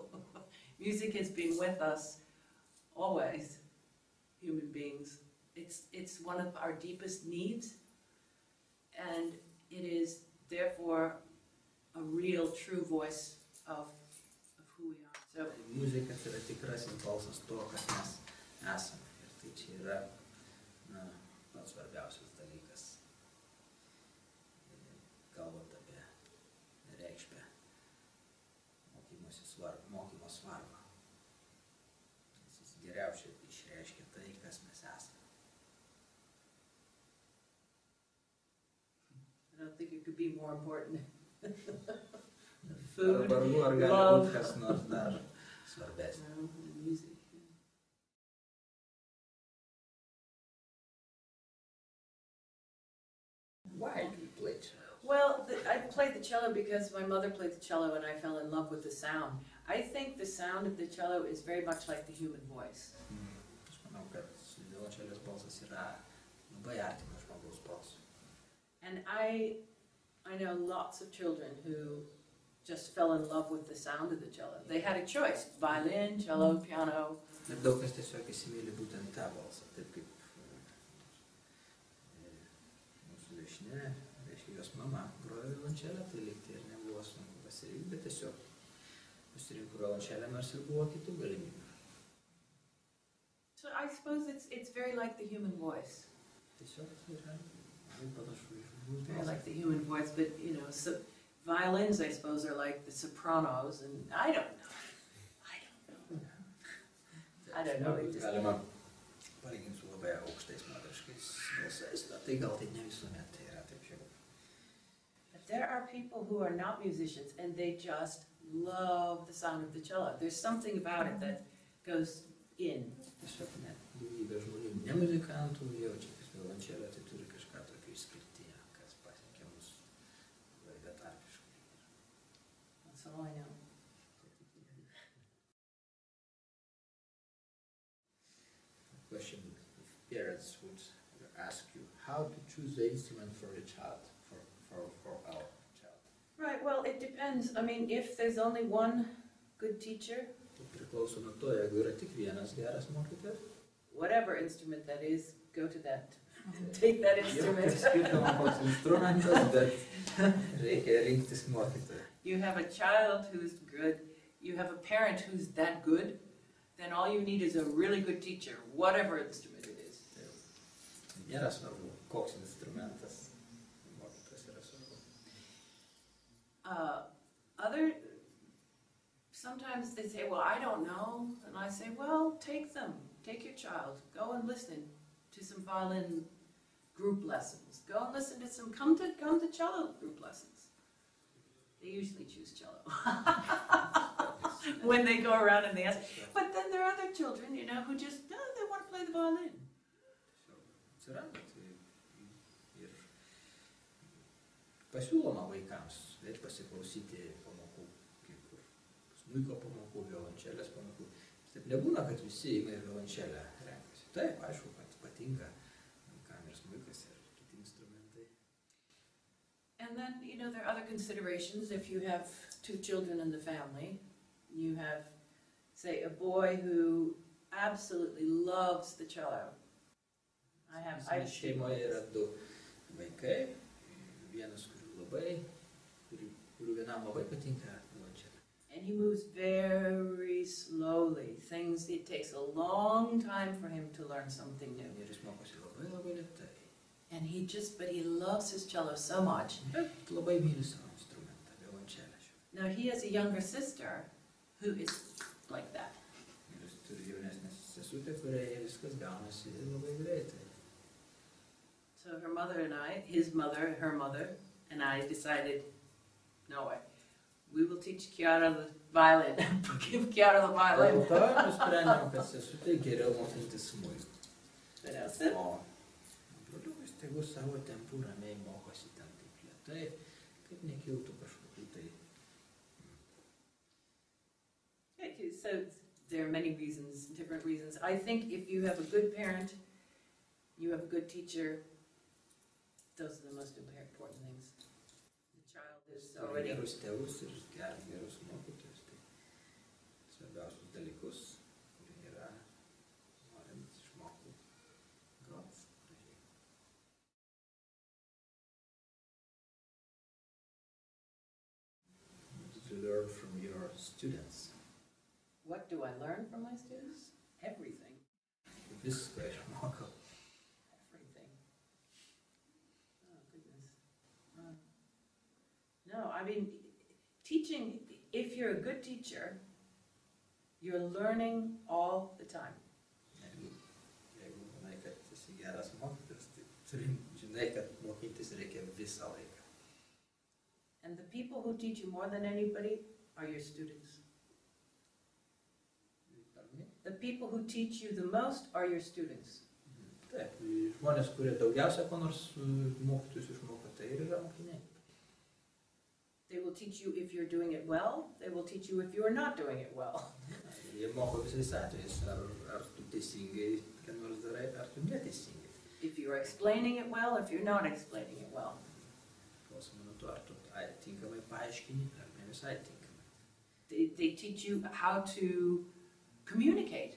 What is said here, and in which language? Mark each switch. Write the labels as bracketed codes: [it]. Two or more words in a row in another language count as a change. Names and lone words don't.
[en] Music has been with us always, human beings. It's one of our deepest needs, and it is therefore a real, true voice of who we are. So, [lt] muzika yra tikrasis balsas to, kas mes esame. Ir tai čia yra pats svarbiausias dalykas, kalbant apie reikšmę, mokymo svarbą. Jis geriausiai išreiškia tai, kas mes esame. [en] I don't think it could be more important. Food, love, music. Why do you play cello? Well, I played the cello because my mother played the cello and I fell in love with the sound. I think the sound of the cello is very much like the human voice. [lt] Aš manau, kad violončelės balsas yra labai artimas žmogaus balsui. [en] And I know lots of children who just fell in love with the sound of the cello. They had a choice: violin, cello, piano. [lt] Ir daug kas tiesiog įsimyli būtent tą balsą, taip kaip mūsų viešnia, reiškia jos mama grojo violončelę, tai likti ir nebuvo sunku pasirinkti, bet tiesiog pasirinko violončelę, nors ir buvo kitų galimybių. [en] So I suppose it's very like the human voice. [lt] Tiesiog yra labai panašu į [en] Very like the human voice, but you know, so violins, I suppose, are like the sopranos, and I don't know. [lt] Galima palyginti su labai aukštais moteriškais balsais, bet tai gal tai ne visuomet tai yra taip jau. [en] But there are people who are not musicians, and they just love the sound of the cello. There's something about it that goes in. [lt] Tiesiog net daugybė žmonių ne muzikantų jaučia, kad violončelė tai turi kažką tokio išskirtinio, kas pasiekia mus labai betarpiškai. [en] That's all I know. Question: if parents would ask you how to choose the instrument for your child, for our child. Right. well, it depends. I mean, if there's only one good teacher, [lt] Priklauso nuo to, jeigu yra tik vienas geras mokytojas. [en] Whatever instrument that is, go to that. Take that instrument. [lt] Skirtama koks instrumentas, bet reikia rinktis mokytoją. [en] You have a child who's good, you have a parent who's that good, then all you need is a really good teacher, whatever instrument it is. [lt] Nėra svarbu, koks instrumentas. Mokytojas yra svarbu. [en] Sometimes they say, well, I don't know. And I say, well, take them. Take your child. Go and listen to some violin group lessons. Go and listen to some, come to cello group lessons. They usually choose cello. When they go around and they ask. But then there are other children, you know, who just, no, they want to play the violin. [lt] Atsiranda ir pasiūloma vaikams pasiklausyti pamokų, kaip smuiko pamokų, violončelės pamokų. Taip nebūna, kad visi ima ir violončelę renkasi. Taip, aišku, kad patinka vaikam ir smuikas ir kiti instrumentai. [en] And then, you know, there are other considerations. If you have two children in the family, you have, say, a boy who absolutely loves the cello. [lt] Šeimoje yra du vaikai, vienas, kurių vienam labai patinka violončelė. [en] And he moves very slowly. It takes a long time for him to learn something new. [lt] Ir jis mokosi labai labai lėtai. [en] And but he loves his cello so much. [lt] Bet labai myli savo instrumentą, violončelę. [en] Now he has a younger sister who is like that. [lt] Ir jis turi jaunesnę sesutę, kuriai viskas gaunasi labai greitai. [en] So her mother and I, her mother, and I decided, no way, we will teach Chiara the violin. Give Chiara the violin. [lt] Dėl to nusprendėm, kad sesutė geriau mokintis smuiku. O broliukas tegu savo tempu ramiai mokosi ten taip lėtai, kaip nekiltų kažkokių tai. [en] So there are many reasons, different reasons. I think if you have a good parent, you have a good teacher, those are the most important things. The child is already... [lt] Gerus tėvus ir gerus mokytojus, tai svarbiausius dalykus, kurie yra norint išmokti groti. [en] What did you learn from your students? What do I learn from my students? Everything. [lt] Viską išmokau. [en] No, I mean, teaching, if you're a good teacher, you're learning all the time. [lt] Jeigu manai, kad esi geras mokytojas, tai žinai, kad mokytis reikia visą laiką. [en] And the people who teach you more than anybody are your students. The people who teach you the most are your students. [lt] Taip, žmonės, kurie daugiausia ko nors mokytojus išmoko, tai ir yra mokiniai. [en] They will teach you if you're doing it well. They will teach you if you are not doing it well. [lt] Jie moko visais atvejais, ar tu teisingai ką nors darai, ar tu neteisingai. [en] If you're explaining it well, if you're not explaining it well. [lt] Klausoma nuo to, ar tu tinkamai paaiškini, ar ne visai tinkamai. [en] They teach you how to communicate.